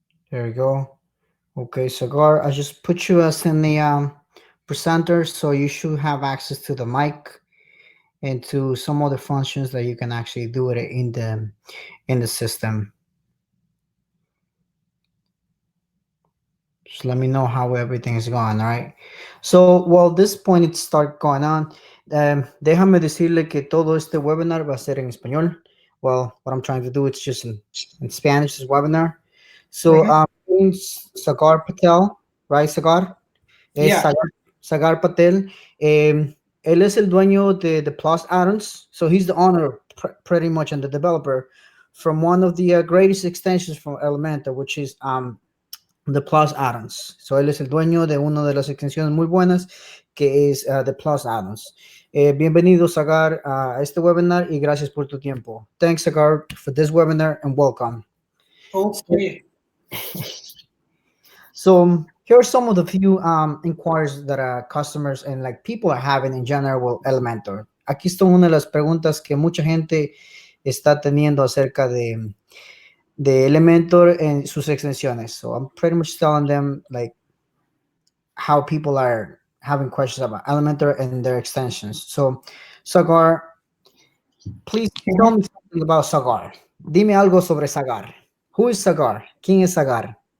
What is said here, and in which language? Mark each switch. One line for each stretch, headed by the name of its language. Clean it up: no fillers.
English: There we go. Okay, Sagar, I just put you as in the presenter, so you should have access to the mic and to some other functions that you can actually do it in the system. Just let me know how everything is going, all right? So, while this point it start going on,
Spanish: déjame decirle que todo este webinar va a ser en español.
English: Well, what I'm trying to do, it's just in Spanish, this webinar. So, Mhm. Sagar Patel, right, Sagar? Es Yeah. Sagar Patel.
Spanish: Él es el dueño de Plus Addons.
English: So, he's the owner, pretty much, and the developer from one of the greatest extensions from Elementor, which is The Plus Addons.
Spanish: So él es el dueño de una de las extensiones muy buenas que es The Plus Addons. Bienvenido, Sagar, a este webinar y gracias por tu tiempo.
English: Thanks, Sagar, for this webinar and welcome. So, Okay. here are some of the few inquiries that customers and like people are having in general with Elementor.
Spanish: Aquí está una de las preguntas que mucha gente está teniendo acerca de Elementor en sus extensiones.
English: So I'm pretty much telling them like how people are having questions about Elementor and their extensions. So, Sagar, please tell Mhm. me something about Sagar.
Spanish: Dime algo sobre Sagar.
English: Who is Sagar?
Spanish: ¿Quién es Sagar?